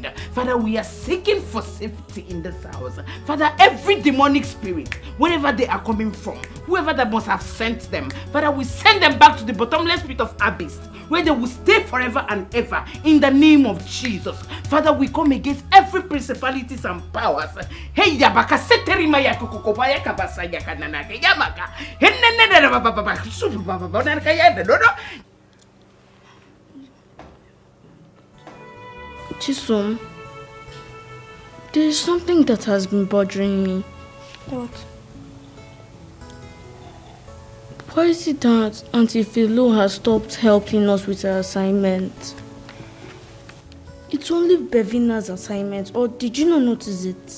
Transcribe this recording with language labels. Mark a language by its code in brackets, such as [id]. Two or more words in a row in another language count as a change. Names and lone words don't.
[en] Father, we are seeking for safety in this house. Father, every demonic spirit, wherever they are coming from, whoever that must have sent them, Father, we send them back to the bottomless pit of abyss, where they will stay forever and ever in the name of Jesus. Father, we come against every principalities and powers. Hey, yabaka seterima ya kokokobaya kabasa ya kananaka yamaka. Henenene baba subu baba bonarka ya dodo. Chisom, there is something that has been bothering me. What? Why is it that Auntie Philo has stopped helping us with her assignment? It's only Bevina's assignment, or did you not notice it?